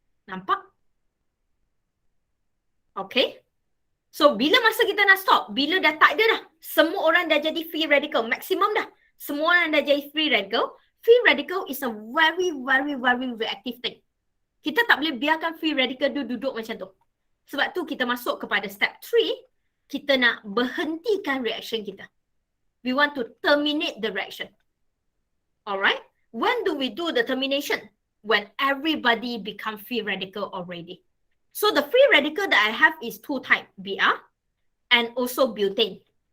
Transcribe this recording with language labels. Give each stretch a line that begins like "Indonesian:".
Malay: Nampak? Okay? So, bila masa kita nak stop? Bila dah tak ada dah. Semua orang dah jadi free radical. Maksimum dah. Semua orang dah jadi free radical.
English: Free radical is a very reactive thing.
Malay: Kita tak boleh biarkan free radical duduk macam tu. Sebab tu kita masuk kepada step 3. Kita nak berhentikan reaction kita.
English: We want to terminate the reaction. Alright? When do we do the termination? When everybody become free radical already. So the free radical that I have is two types, BR and also butane.